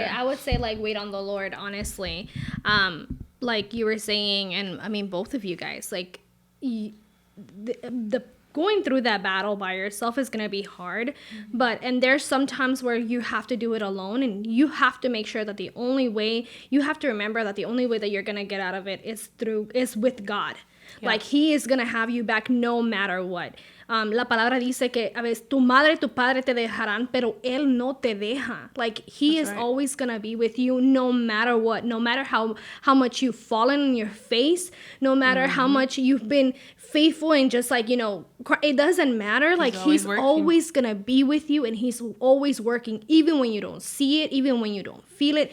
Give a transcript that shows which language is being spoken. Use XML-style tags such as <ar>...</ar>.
<en>I would say like wait on the Lord, honestly. Like you were saying, and I mean both of you guys, like the going through that battle by yourself is going to be hard, and there's some times where you have to do it alone, and you have to make sure that you have to remember that the only way that you're going to get out of it is with God. Like he is going to have you back no matter what.</en> <es>La palabra dice que a veces tu madre y tu padre te dejarán, pero él no te deja.</es> <en>Like he is always going to be with you no matter what, no matter how much you've fallen on your face, no matter how much you've been faithful and just like, it doesn't matter. Like he's always going to be with you, and he's always working, even when you don't see it, even when you don't feel it.</en>